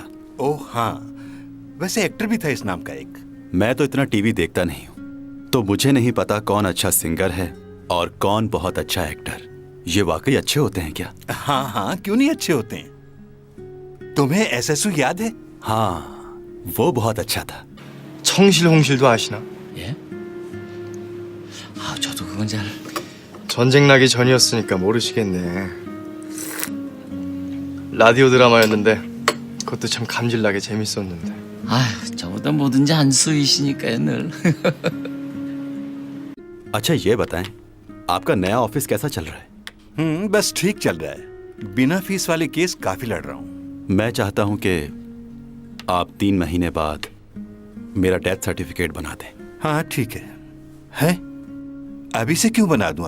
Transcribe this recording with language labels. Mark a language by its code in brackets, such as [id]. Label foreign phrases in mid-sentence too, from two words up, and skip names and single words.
[hi] ओह हाँ, वैसे एक्टर भी था इस नाम का एक। मैं तो इतना टीवी देखता नहीं हूँ, तो मुझे नहीं पता कौन अच्छा सिंगर है और कौन बहुत अच्छा एक्टर। ये वाकई अच्छे होते हैं क्या? हाँ हाँ, क्यों नहीं अच्छे होते हैं। तुम्हें एसएसयू याद है? हाँ, वो बहुत अच्छा था। [ko] 청실홍실도 아시나? 예? 아, 저도 그건 잘. 전쟁 나기 전이었으니까 모르시겠네. 라디오 드라마였는데 그것도 참 감질나게 재밌었는데. 아휴, 저보다 뭐든지 안 수이시니까요, 늘. [hi] अच्छा ये बताएं, आपका नया ऑफिस कैसा चल रहा है? बस ठीक चल रहा है। बिना फीस वाले केस काफी लड़ रहा हूँ। मैं चाहता हूँ कि आप 3 महीने बाद मेरा [en] death certificate [hi] बना दें। हाँ ठीक है? अभी से क्यों बना दूं?